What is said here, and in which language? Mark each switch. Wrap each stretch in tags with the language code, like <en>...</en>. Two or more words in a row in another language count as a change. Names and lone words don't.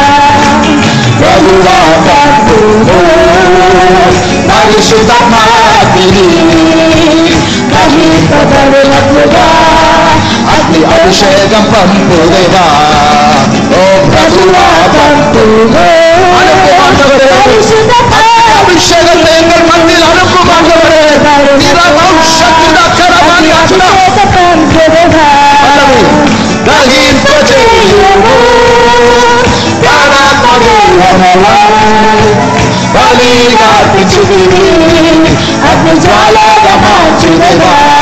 <te>పరిశుద్ధమాతిని గ్రహింపబడినట్లుగా అగ్ని అభిషేకం పంపుదేవా ఓ ప్రభువా పంపుదే అభిషేకం</te> <ta>எங்கள் மத்தியில் அனுப்புமாண்டவரே</ta> <te>అగ్ని జ్వాలగా మార్చుదేవా</te>